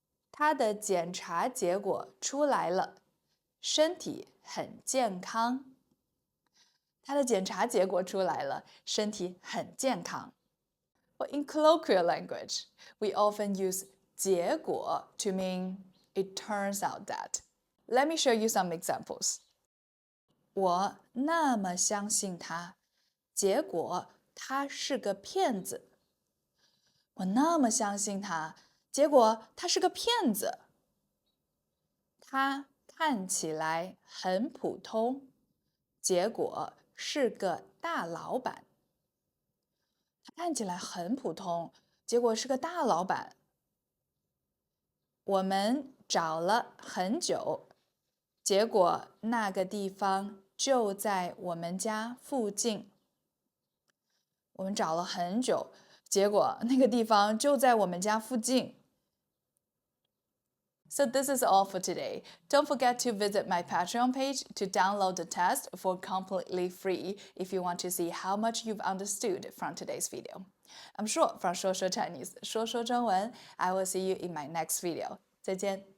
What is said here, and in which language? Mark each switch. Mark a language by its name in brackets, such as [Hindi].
[Chinese] 他的检查结果出来了，身体很健康。他的检查结果出来了，身体很健康。 [English] But in colloquial language, we often use 结果 to mean it turns out that. Let me show you some examples. [Chinese] 我那么相信他，结果他是个骗子。我那么相信他，结果他是个骗子。他看起来很普通，结果是个大老板。他看起来很普通，结果是个大老板。我们找了很久，结果那个地方就在我们家附近。我们找了很久，结果那个地方就在我们家附近。 [English] So this is all for today. Don't forget to visit my Patreon page to download the test for completely free if you want to see how much you've understood from today's video. I'm Shuo from Shuo Shuo Chinese, 说说中文. I will see you in my next video. [Chinese] 再见。